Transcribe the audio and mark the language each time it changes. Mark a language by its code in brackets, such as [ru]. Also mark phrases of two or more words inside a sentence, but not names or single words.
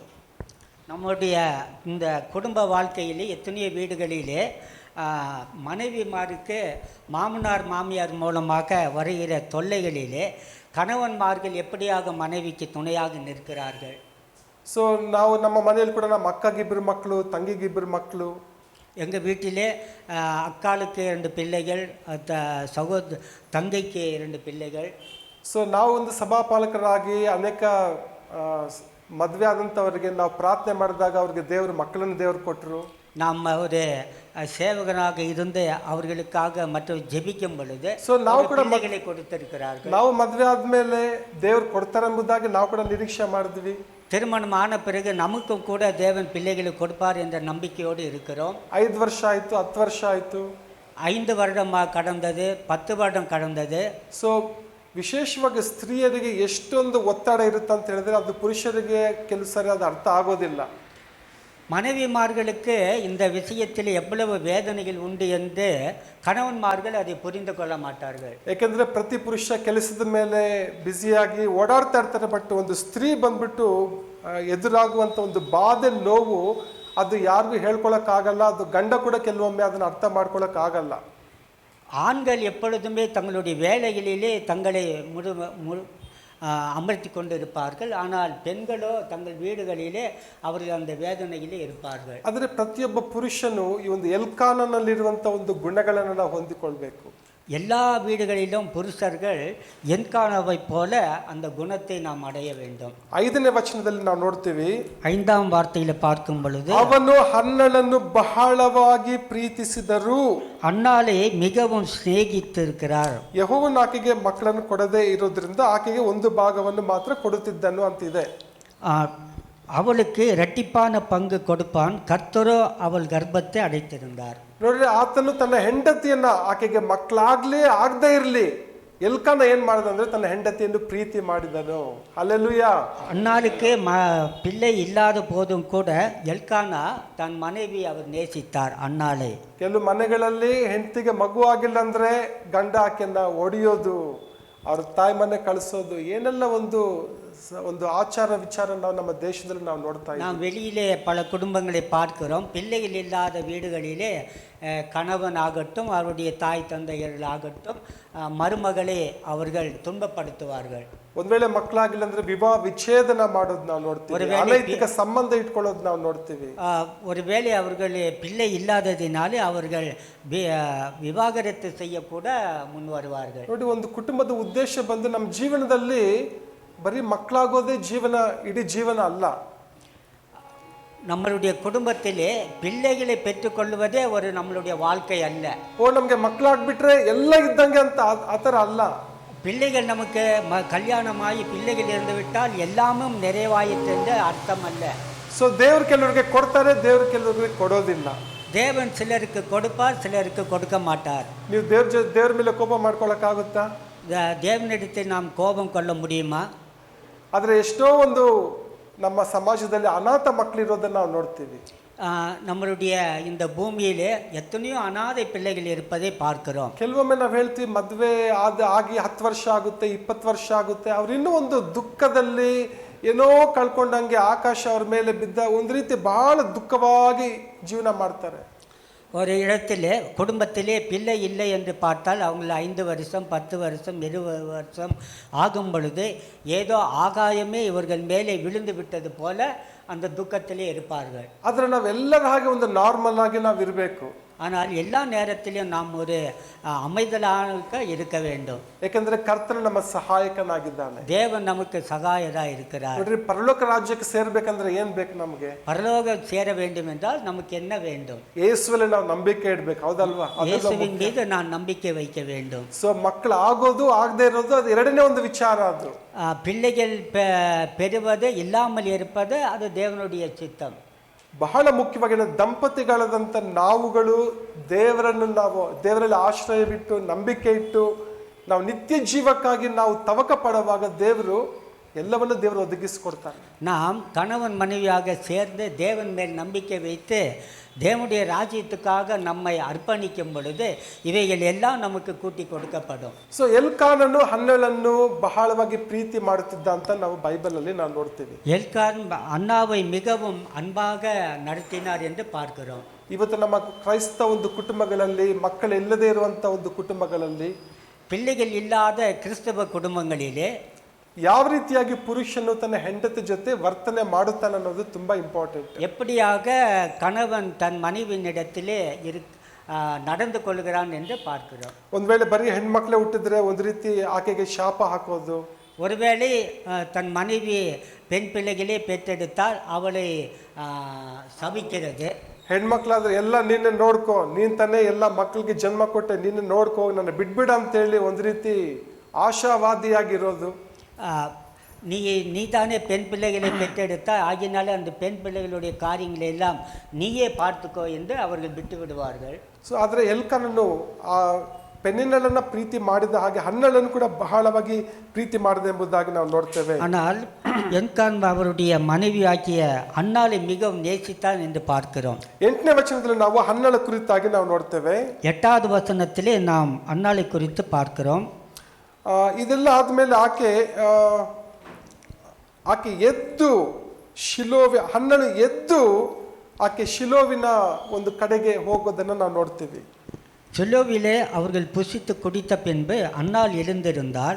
[ta] நம்முடைய இந்த குடும்ப வாழ்க்கையிலே எத்தனையோ வீடுகளிலே மனைவிமாருக்கு மாமனார் மாமியார் மூலமாக வருகிற தொல்லைகளிலே கணவன்மார்கள் எப்படியாக மனைவிக்கு துணையாக நிற்கிறார்கள். [kn] ಸೊ ನಾವು ನಮ್ಮ ಮನೆಯಲ್ಲಿ ಕೂಡ ನಮ್ಮ ಅಕ್ಕಗಿಬ್ಬರು ಮಕ್ಕಳು, ತಂಗಿಗಿಬ್ಬರು ಮಕ್ಕಳು. [ta] எங்கள் வீட்டிலே அக்காளுக்கு 2 பிள்ளைகள், தங்கைக்கு 2 பிள்ளைகள். [kn] ಸೊ ನಾವು ಒಂದು ಸಭಾಪಾಲಕರಾಗಿ ಅನೇಕ ಮದುವೆ ಆದಂಥವರಿಗೆ ನಾವು ಪ್ರಾರ್ಥನೆ ಮಾಡಿದಾಗ ಅವ್ರಿಗೆ ಮಕ್ಕಳನ್ನು ದೇವರು ಕೊಟ್ಟರು. [ta] நாம் ஒரு சேவகனாக இருந்து அவர்களுக்காக மற்றும் ஜெபிக்கும் பொழுது [kn] ನಾವು ಕೂಡ [ta] பிள்ளைகளை கொடுத்திருக்கிறார்கள். [kn] ನಾವು ಮದುವೆ ಆದ್ಮೇಲೆ ದೇವರು ಕೊಡ್ತಾರೆ ಎಂಬುದಾಗಿ ನಾವು ಕೂಡ ನಿರೀಕ್ಷೆ ಮಾಡಿದ್ವಿ. [ta] திருமணம் ஆன பிறகு நமக்கும் கூட தேவன் பிள்ளைகளை கொடுப்பார் என்ற நம்பிக்கையோடு இருக்கிறோம். [kn] 5 ವರ್ಷ ಆಯಿತು, 10 ವರ್ಷ ಆಯಿತು, [ta] 5 வருடம் கடந்தது, 10 வருடம் கடந்தது. [kn] ಸೊ ವಿಶೇಷವಾಗಿ ಸ್ತ್ರೀಯರಿಗೆ ಎಷ್ಟೊಂದು ಒತ್ತಡ ಇರುತ್ತೆ ಅಂತ ಹೇಳಿದ್ರೆ ಅದು ಪುರುಷರಿಗೆ ಕೆಲವು ಸರಿ ಅದು ಅರ್ಥ ಆಗೋದಿಲ್ಲ. [ta] மனைவிமார்களுக்கு இந்த விஷயத்தில் எவ்வளவு வேதனைகள் உண்டு என்று கணவன்மார்கள் அதை புரிந்து கொள்ள மாட்டார்கள். [kn] ಯಾಕೆಂದ್ರೆ ಪ್ರತಿ ಪುರುಷ ಕೆಲಸದ ಮೇಲೆ ಬ್ಯುಸಿಯಾಗಿ ಓಡಾಡ್ತಾ ಇರ್ತಾರೆ. ಬಟ್ ಒಂದು ಸ್ತ್ರೀ ಬಂದ್ಬಿಟ್ಟು ಎದುರಾಗುವಂಥ ಒಂದು ಬಾಧೆ, ನೋವು ಅದು ಯಾರಿಗೂ ಹೇಳ್ಕೊಳಕ್ಕಾಗಲ್ಲ. ಅದು ಗಂಡ ಕೂಡ ಕೆಲವೊಮ್ಮೆ ಅದನ್ನು ಅರ್ಥ ಮಾಡ್ಕೊಳಕ್ಕಾಗಲ್ಲ. [ta] ஆண்கள் எப்பொழுதுமே தங்களுடைய வேலைகளிலே தங்களை அமர்த்தி கொண்டு இருப்பார்கள். ஆனால் பெண்களோ தங்கள் வீடுகளிலே அவர்கள் அந்த வேதனையிலே இருப்பார்கள். [kn] ಆದರೆ ಪ್ರತಿಯೊಬ್ಬ ಪುರುಷನು ಈ ಒಂದು ಎಲ್ಕಾನನಲ್ಲಿರುವಂಥ ಒಂದು ಗುಣಗಳನ್ನು ನಾವು ಹೊಂದಿಕೊಳ್ಬೇಕು. [ta] எல்லா வீடுகளிலும் புருஷர்கள் என்கானவை போல அந்த குணத்தை நாம் அடைய வேண்டும். [kn] 5ನೇ ವಚನದಲ್ಲಿ ನಾವು ನೋಡ್ತೀವಿ, [ta] 5ஆம் வார்த்தையில பார்க்கும் பொழுது, [kn] ಅವನು ಹನ್ನಳನ್ನು ಬಹಳವಾಗಿ ಪ್ರೀತಿಸಿದರು. [ta] அன்னாலே மிகவும் சிநேகித்திருக்கிறார். [kn] ಯೆಹೋವನು ಆಕೆಗೆ ಮಕ್ಕಳನ್ನು ಕೊಡದೇ ಇರೋದ್ರಿಂದ ಆಕೆಗೆ ಒಂದು ಭಾಗವನ್ನು ಮಾತ್ರ ಕೊಡುತ್ತಿದ್ದನು ಅಂತಿದೆ. [ta] அவளுக்கு இரட்டிப்பான பங்கு கொடுப்பான், கர்த்தரோ அவள் கர்ப்பத்தை அடைத்திருந்தார். [kn] ನೋಡ್ರಿ, ಆತನು ತನ್ನ ಹೆಂಡತಿಯನ್ನ ಆಕೆಗೆ ಮಕ್ಕಳಾಗ್ಲೇ ಆಗದೆ ಇರಲಿ, ಎಲ್ಕಾನ ಏನ್ ಮಾಡಿದಂದ್ರೆ ತನ್ನ ಹೆಂಡತಿಯನ್ನು ಪ್ರೀತಿ ಮಾಡಿದನು. ಹಲ್ಲೆಲೂಯಾ. [ta] அன்னாளுக்கு பிள்ளை இல்லாத போதும் கூட எல்கானா தன் மனைவி அவர் நேசித்தார் அன்னாளை. [kn] ಕೆಲವು ಮನೆಗಳಲ್ಲಿ ಹೆಂಡತಿಗೆ ಮಗು ಆಗಿಲ್ಲ ಅಂದ್ರೆ ಗಂಡ ಆಕೆಯನ್ನ ಒಡೆಯೋದು, ಅವ್ರ ತಾಯಿ ಮನೆ ಕಳಿಸೋದು, ಏನೆಲ್ಲ ಒಂದು ಆಚಾರ ವಿಚಾರ ನಾವು ನಮ್ಮ ದೇಶದಲ್ಲಿ ನಾವು ನೋಡ್ತಾ ಇದ್ದೀವಿ. [ta] நாம் வெளியிலே பல குடும்பங்களை பார்க்கிறோம். பிள்ளைகள் இல்லாத வீடுகளிலே கணவன் ஆகட்டும், அவருடைய தாய் தந்தையர்கள் ஆகட்டும், மருமகளை அவர்கள் துன்பப்படுத்துவார்கள். [kn] ಒಂದ್ ವೇಳೆ ಮಕ್ಕಳಾಗಿಲ್ಲ ಅಂದ್ರೆ ವಿವಾಹ ವಿಚ್ಛೇದನ ಮಾಡೋದು ನಾವು ನೋಡ್ತೀವಿ, ಅನೈತಿಕ ಸಂಬಂಧ ಇಟ್ಕೊಳ್ಳೋದು ನಾವು ನೋಡ್ತೀವಿ. [ta] ஒருவேளை அவர்கள் பிள்ளை இல்லாததினாலே அவர்கள் விவாகரத்து செய்ய கூட முன் வருவார்கள். [kn] ನೋಡಿ, ಒಂದು ಕುಟುಂಬದ ಉದ್ದೇಶ ಬಂದು ನಮ್ಮ ಜೀವನದಲ್ಲಿ ಬರೀ ಮಕ್ಕಳಾಗೋದೇ ಇಡೀ ಜೀವನ ಅಲ್ಲ. [ta] நம்மளுடைய குடும்பத்திலே பிள்ளைகளை பெற்றுக்கொள்வதே நம்மளுடைய வாழ்க்கை அல்ல. [kn] ನಮ್ಗೆ ಮಕ್ಕಳಾಗ್ಬಿಟ್ರೆ ಎಲ್ಲ ಇದ್ದಂಗೆ ಅಂತ ಆತರ ಅಲ್ಲ. [ta] பிள்ளைகள் நமக்கு கல்யாணமாகி பிள்ளைகள் இருந்து விட்டால் எல்லாமும் நிறைவாயிற்று என்று அர்த்தம் அல்ல. [kn] ಸೊ ದೇವ್ರು ಕೆಲವರಿಗೆ ಕೊಡ್ತಾರೆ, ದೇವ್ರು ಕೆಲವರಿಗೆ ಕೊಡೋದಿಲ್ಲ. [ta] தேவன் சிலருக்கு கொடுப்பார், சிலருக்கு கொடுக்க மாட்டார். [kn] ನೀವು ದೇವ್ರ ಮೇಲೆ ಕೋಪ ಮಾಡ್ಕೊಳಕ್ಕಾಗುತ್ತಾ? [ta] தேவனிடத்தில் நாம் கோபம் கொள்ள முடியுமா? [kn] ಆದರೆ ಎಷ್ಟೋ ಒಂದು ನಮ್ಮ ಸಮಾಜದಲ್ಲಿ ಅನಾಥ ಮಕ್ಕಳಿರೋದನ್ನ ನಾವು ನೋಡ್ತೀವಿ. [ta] நம்மளுடைய இந்த பூமியிலே எத்தனையோ அனாதை பிள்ளைகள் இருப்பதை பார்க்கிறோம். [kn] ಕೆಲವೊಮ್ಮೆ ನಾವು ಹೇಳ್ತೀವಿ ಮದುವೆ ಆಗಿ 10 ವರ್ಷ ಆಗುತ್ತೆ, 20 ವರ್ಷ ಆಗುತ್ತೆ, ಅವ್ರು ಇನ್ನೂ ಒಂದು ದುಃಖದಲ್ಲಿ ಏನೋ ಕಳ್ಕೊಂಡಂಗೆ ಆಕಾಶ ಅವ್ರ ಮೇಲೆ ಬಿದ್ದ ಒಂದು ರೀತಿ ಬಹಳ ದುಃಖವಾಗಿ ಜೀವನ ಮಾಡ್ತಾರೆ. [ta] ஒரு இடத்திலே குடும்பத்திலே பிள்ளை இல்லை என்று பார்த்தால் அவங்கள 5 வருஷம் 10 வருஷம் 20 வருஷம் ஆகும் பொழுது ஏதோ ஆகாயமே இவர்கள் மேலே விழுந்து விட்டது போல அந்த துக்கத்திலே இருப்பார்கள். [kn] ಆದರೆ ನಾವೆಲ್ಲರ ಹಾಗೆ ಒಂದು ನಾರ್ಮಲ್ ಆಗಿ ನಾವು ಇರಬೇಕು. [ta] ஆனால் எல்லா நேரத்திலும் நாம் ஒரு அமைதலாக இருக்க வேண்டும். [kn] ಯಾಕಂದ್ರೆ ಕರ್ತನು ನಮ್ಮ ಸಹಾಯಕನಾಗಿದ್ದಾನೆ. [ta] தேவன் நமக்கு சகாயராக இருக்கிறார். [kn] ನೋಡ್ರಿ, ಪರಲೋಕ ರಾಜ್ಯಕ್ಕೆ ಸೇರ್ಬೇಕಂದ್ರೆ ಏನ್ ಬೇಕು ನಮಗೆ? [ta] பரலோகம் சேர வேண்டும் என்றால் நமக்கு என்ன வேண்டும்? [kn] ಯೇಸುವಲ್ಲಿ ನಾವು ನಂಬಿಕೆ ಇಡಬೇಕು, ಹೌದಲ್ವಾ? [ta] இயேசுவின் மீது நான் நம்பிக்கை வைக்க வேண்டும். [kn] ಸೊ ಮಕ್ಕಳು ಆಗೋದು ಆಗದೆ ಇರೋದು ಅದು ಎರಡನೇ ಒಂದು ವಿಚಾರ. ಅದು [ta] பிள்ளைகள் பெறுவது இல்லாமல் இருப்பது அது தேவனுடைய சித்தம். [kn] ಬಹಳ ಮುಖ್ಯವಾಗಿ ದಂಪತಿಗಳಾದಂಥ ನಾವುಗಳು ದೇವರಲ್ಲಿ ಆಶ್ರಯ ಬಿಟ್ಟು ನಂಬಿಕೆ ಇಟ್ಟು ನಾವು ನಿತ್ಯ ಜೀವಕ್ಕಾಗಿ ನಾವು ತವಕ ಪಡುವಾಗ ದೇವರು ಒದಗಿಸಿಕೊಡ್ತಾನೆ. [ta] நாம் கணவன் மனைவியாக சேர்ந்து தேவன் மேல் நம்பிக்கை வைத்து தேவனுடைய ராஜ்யத்துக்காக நம்மை அர்ப்பணிக்கும் பொழுது இவைகள் எல்லாம் நமக்கு கூட்டி கொடுக்கப்படும். [kn] ಸೊ ಎಲ್ಕಾನನು ಹನ್ನಳನ್ನು ಬಹಳವಾಗಿ ಪ್ರೀತಿ ಮಾಡುತ್ತಿದ್ದ ಅಂತ ನಾವು ಬೈಬಲಲ್ಲಿ ನಾವು ನೋಡ್ತೀವಿ. [ta] எல்கான் அன்னாவை மிகவும் அன்பாக நடத்தினார் என்று பார்க்கிறோம். [kn] ಇವತ್ತು ನಮ್ಮ ಕ್ರೈಸ್ತ ಒಂದು ಕುಟುಂಬಗಳಲ್ಲಿ ಮಕ್ಕಳಿಲ್ಲದೆ ಇರುವಂಥ ಒಂದು ಕುಟುಂಬಗಳಲ್ಲಿ, [ta] பிள்ளைகள் இல்லாத கிறிஸ்தவ குடும்பங்களிலே [kn] ಯಾವ ರೀತಿಯಾಗಿ ಪುರುಷನು ತನ್ನ ಹೆಂಡತಿ ಜೊತೆ ವರ್ತನೆ ಮಾಡುತ್ತಾನೆ ಅನ್ನೋದು ತುಂಬಾ ಇಂಪಾರ್ಟೆಂಟ್. [ta] எப்படியாக கணவன் தன் மனைவியினிடத்திலே நடந்து கொள்கிறான் என்று பார்க்கிறோம். [kn] ಒಂದ್ ವೇಳೆ ಬರೀ ಹೆಣ್ಮಕ್ಳೇ ಹುಟ್ಟಿದ್ರೆ ಒಂದು ರೀತಿ ಆಕೆಗೆ ಶಾಪ ಹಾಕೋದು, [ta] ஒருவேளை தன் மனைவி பெண் பிள்ளைகளே பெற்றெடுத்தால் அவளை சபிக்கிறது. [kn] ಹೆಣ್ಮಕ್ಳಾದ್ರೆ ಎಲ್ಲ ನೀನೆ ನೋಡ್ಕೋ, ನೀನ್ ತಾನೇ ಎಲ್ಲ ಮಕ್ಕಳಿಗೆ ಜನ್ಮ ಕೊಟ್ಟೆ, ನೀನು ನೋಡ್ಕೋ, ನನ್ನ ಬಿಡ್ಬಿಡ ಅಂತೇಳಿ ಒಂದು ರೀತಿ ಆಶಾವಾದಿಯಾಗಿರೋದು. [ta] நீ தானே பெண் பிள்ளைகளை பெற்றெடுத்தால் ஆகினாலே அந்த பெண் பிள்ளைகளுடைய காரியங்களை எல்லாம் நீயே பார்த்துக்கோ என்று அவர்கள் விட்டு விடுவார்கள். [kn] ಸೊ ಆದರೆ ಎಲ್ಕಾನನು ಆ ಪೆನ್ನಿನಳನ್ನ ಪ್ರೀತಿ ಮಾಡಿದ ಹಾಗೆ ಹನ್ನಳನ್ನು ಕೂಡ ಬಹಳವಾಗಿ ಪ್ರೀತಿ ಮಾಡಿದೆ ಎಂಬುದಾಗಿ ನಾವು ನೋಡ್ತೇವೆ. [ta] ஆனால் எல்கான் அவருடைய மனைவியாகிய அன்னாளை மிகவும் நேசித்தான் என்று பார்க்கிறோம். [kn] 8ನೇ ವಚನದಲ್ಲಿ ನಾವು ಹನ್ನಳ ಕುರಿತಾಗಿ ನಾವು ನೋಡ್ತೇವೆ. [ta] 8வது வசனத்திலே நாம் அன்னாளை குறித்து பார்க்கிறோம். [kn] ಇದೆಲ್ಲ ಆದಮೇಲೆ ಆಕೆ ಎದ್ದು ಹನ್ನಳು ಎದ್ದು ಆಕೆ ಶಿಲೋವಿನ ಒಂದು ಕಡೆಗೆ ಹೋಗೋದನ್ನು ನಾವು ನೋಡ್ತೀವಿ. [ta] ಶಿಲೋವಿலே அவர்கள் புசித்து குடித்த பின்பு அன்னாள் எழுந்திருந்தாள்.